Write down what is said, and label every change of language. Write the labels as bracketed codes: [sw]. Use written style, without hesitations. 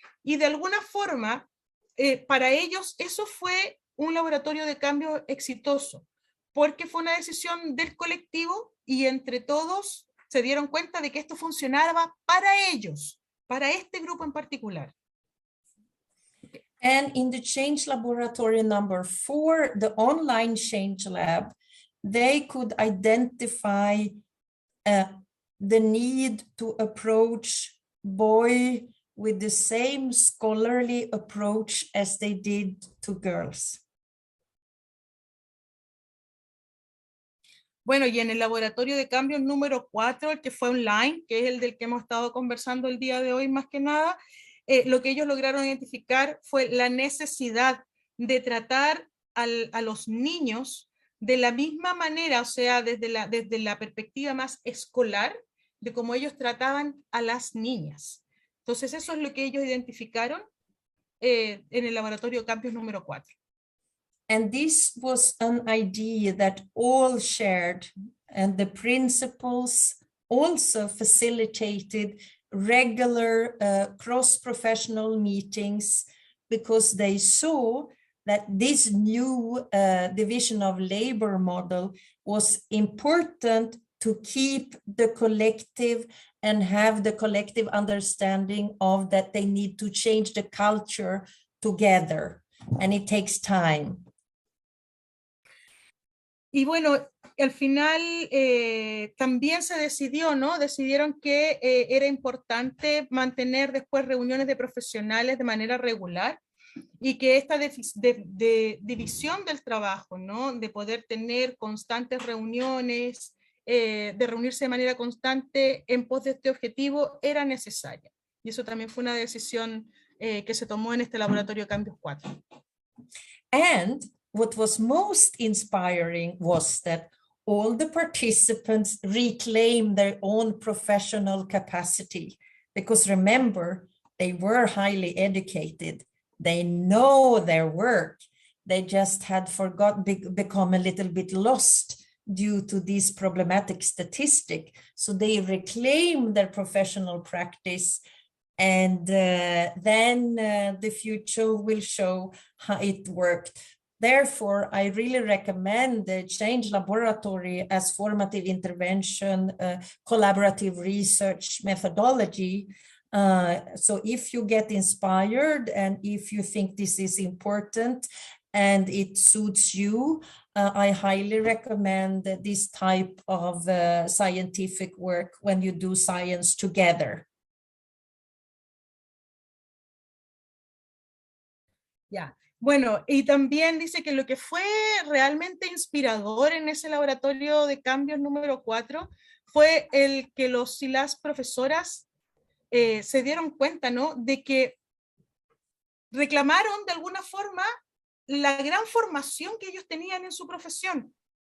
[es] Y de alguna forma, para ellos eso fue un laboratorio de cambio exitoso, porque fue una decisión del colectivo y entre todos se dieron cuenta de que esto funcionaba para ellos, para este grupo en particular. [en] And in the Change Laboratory number 4, the online Change Lab, they could identify the need to approach boy with the same scholarly approach as they did to girls. [es] Bueno, y en el laboratorio de cambio número 4, el que fue online, que es el del que hemos estado conversando el día de hoy más que nada, lo que ellos lograron identificar fue la necesidad de tratar a los niños de la misma manera, o sea, desde la perspectiva más escolar, de cómo ellos trataban a las niñas. Entonces, eso es lo que ellos identificaron en el laboratorio de cambios número 4. [en] And this was an idea that all shared, and the principals also facilitated regular cross-professional meetings, because they saw that this new division of labor model was important to keep the collective and have the collective understanding of that they need to change the culture together, and it takes time. [es] Y bueno, al final también se decidió, ¿no? Decidieron que era importante mantener después reuniones de profesionales de manera regular y que esta división del trabajo, ¿no? De poder tener constantes reuniones, de reunirse de manera constante en pos de este objetivo era necesaria. Y eso también fue una decisión que se tomó en este laboratorio de cambios 4. [en] And what was most inspiring was that all the participants reclaimed their own professional capacity, because remember, they were highly educated. They know their work. They just had become a little bit lost due to this problematic statistic. So they reclaimed their professional practice, and then the future will show how it worked. Therefore, I really recommend the Change Laboratory as formative intervention, collaborative research methodology. So if you get inspired and if you think this is important and it suits you, I highly recommend this type of scientific work when you do science together. Yeah. [es] Bueno, y también dice que lo que fue realmente inspirador en ese laboratorio de cambios número 4 fue el que los y las profesoras se dieron cuenta, ¿no? De que reclamaron de alguna forma la gran formación que ellos tenían en su profesión.